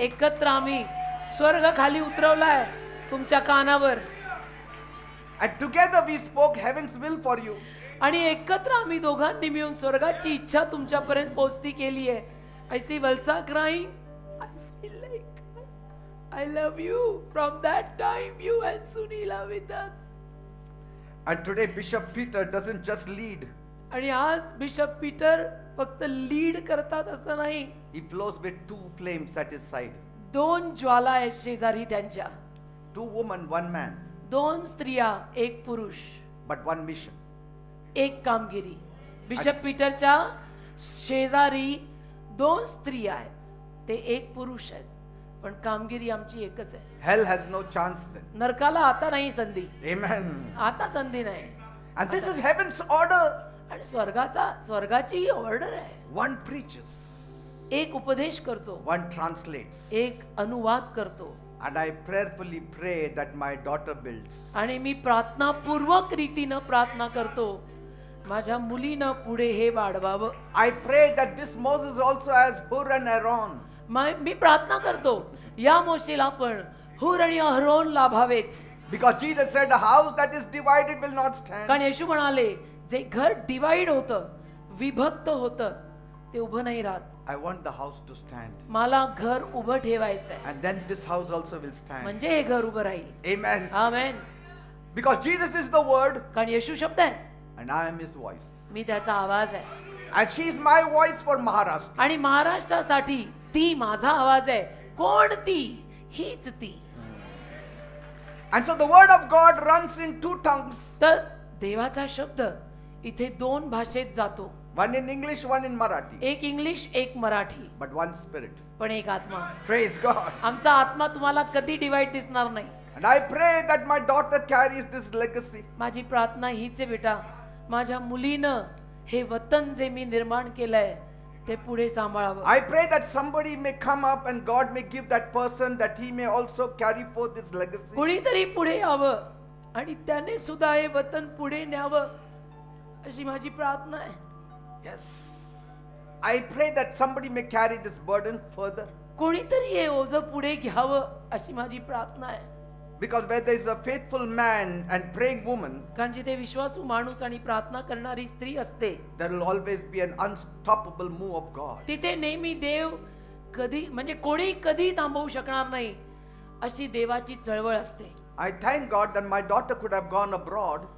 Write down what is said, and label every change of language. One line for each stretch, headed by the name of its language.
Marathi: एकत्र आम्ही स्वर्ग खाली उतरवलाय तुमच्या कानावर.
English: And together we spoke heaven's will for you.
Marathi: आणि एकत्र आम्ही दोघांनी मिळून स्वर्गाची इच्छा तुमच्यापर्यंत पोहोचती केली आहे.
English: I see Valsa crying. I feel like I love you. From that time you and Sunila with us. And today Bishop Peter doesn't just lead.
Marathi: आणि आज बिशप पीटर फक्त लीड करतात असं नाही.
English: He flows with two flames at his side.
Marathi: दोन ज्वाला आहेत शेजारी त्यांच्या.
English: 2 women, 1 man,
Marathi: दोन स्त्रिया एक पुरुष,
English: but 1 mission.
Marathi: एक कामगिरी. बिशप पीटरच्या शेजारी दोन स्त्रिया आहेत, ते एक पुरुष आहेत, पण कामगिरी आमची एकच आहे.
English: Hell has no chance then.
Marathi: नरकाला आता नाही संधी.
English: Amen.
Marathi: आता संधी नाही.
English: And this is heaven's order.
Marathi: आणि स्वर्गाची ही ऑर्डर आहे.
English: 1 preaches,
Marathi: एक उपदेश करतो,
English: 1 translates.
Marathi: एक अनुवाद करतो.
English: And I prayerfully pray that my daughter builds.
Marathi: आणि मी प्रार्थनापूर्वक रीतीनं प्रार्थना करतो, माझ्या मुलीनं पुढे हे वाढवावं.
English: I pray that this Moses also has Hur and Aaron.
Marathi: मी प्रार्थना करतो या मोशेला पण हुर आणि Aaron लाभावेत.
English: Because Jesus said a house that is divided will not stand.
Marathi: कारण येशू म्हणाले जे घर डिवाइड होतं, विभक्त होतं, ते उभं नाही राहत.
English: I want the house to stand.
Marathi: मला घर उभं ठेवायचंय,
English: And then this house also will stand.
Marathi: म्हणजे हे घर उभं राहील.
English: Amen.
Marathi: Amen.
English: Because Jesus is the word
Marathi: कारण येशू शब्द आहे,
English: and I am his voice.
Marathi: मी त्याचा आवाज आहे.
English: And she is my voice for Maharashtra.
Marathi: आणि महाराष्ट्रासाठी ती माझा आवाज आहे. कोण ती? हीच ती.
English: And so the word of God runs in 2 tongues.
Marathi: तर देवाचा शब्द इथे 2 भाषेत जातो.
English: 1 in English, 1 in Marathi.
Marathi: एक इंग्लिश, एक मराठी,
English: But 1 spirit.
Marathi: पण एक आत्मा.
English: Praise God.
Marathi: आमचा आत्मा तुम्हाला कधी डिवाइड दिसणार नाही.
English: And I pray that my daughter carries this legacy.
Marathi: माझी प्रार्थना हीच आहे बेटा, माझ्या मुलीनं हे वतन जे मी निर्माण केलंय ते पुढे सांभाळावं.
English: I pray that somebody may come up and God may give that person that he may also carry forth this legacy.
Marathi: कुणीतरी पुढे यावं आणि त्याने सुद्धा हे वतन पुढे न्यावं अशी माझी प्रार्थना आहे.
English: Yes. I pray that somebody may carry this burden further.
Marathi: कोणीतरी हे ओझं पुढे घ्यावं अशी माझी प्रार्थना आहे.
English: Because where there is a faithful man and praying woman,
Marathi: कारण जिथे विश्वासू माणूस आणि प्रार्थना करणारी स्त्री असते,
English: there will always be an unstoppable move of God.
Marathi: तिथे नेहमी देव कधी म्हणजे कोणी कधी थांबवू शकणार नाही अशी देवाची चळवळ असते.
English: I thank God that my daughter could have gone abroad,